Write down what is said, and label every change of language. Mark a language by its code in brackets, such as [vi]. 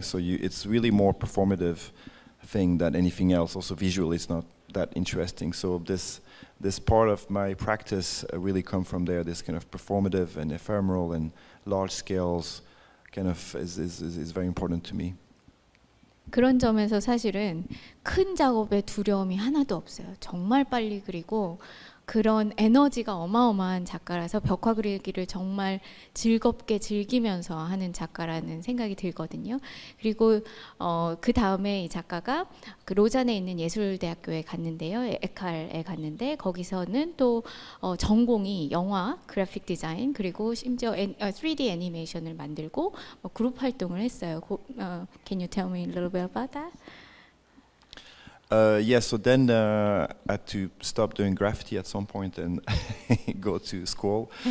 [en] So it's really more performative thing than anything else. Also, visually, it's not that interesting. So this part of my practice really come from there. This kind of performative and ephemeral and large scales kind of is very important to me. [ko] 그런 점에서 사실은 큰 작업에 두려움이 하나도 없어요. 정말 빨리 그리고 그런 에너지가 어마어마한 작가라서 벽화 그리기를 정말 즐겁게 즐기면서 하는 작가라는 생각이 들거든요. 그리고 그 다음에 이 작가가 그 로잔에 있는 예술대학교에 갔는데요. 에칼에 갔는데 거기서는 또 전공이 영화, 그래픽 디자인 그리고 심지어 3D 애니메이션을 만들고 그룹 활동을 했어요. [en] Can you tell me a little bit about that? Yeah, so then I had to stop doing graffiti at some point and go to school.